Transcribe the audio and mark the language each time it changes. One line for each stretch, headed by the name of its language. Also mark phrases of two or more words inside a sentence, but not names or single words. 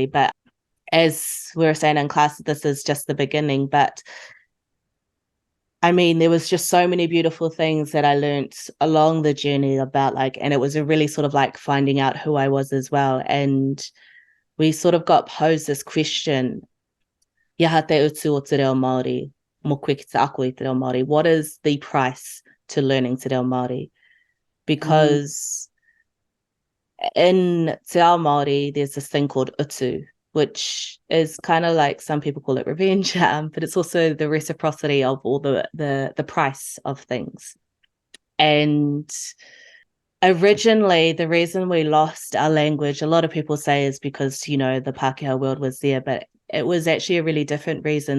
English: But as we were saying in class, this is just the beginning. But I mean, there was just so many beautiful things that I learned along the journey about, like, and it was a really sort of like finding out who I was as well. And we sort of got posed this question,
Māori: Iaha te utu o te reo Māori, mo koe ki te ako i te reo Māori.
English: What is the price to learning
Māori: te reo Māori?
English: Because in
Māori: te ao Māori,
English: there's this thing called utu, which is kind of like, some people call it revenge, but it's also the reciprocity of all the price of things. And originally, the reason we lost our language, a lot of people say, is because, the Pākehā world was there, but it was actually a really different reason.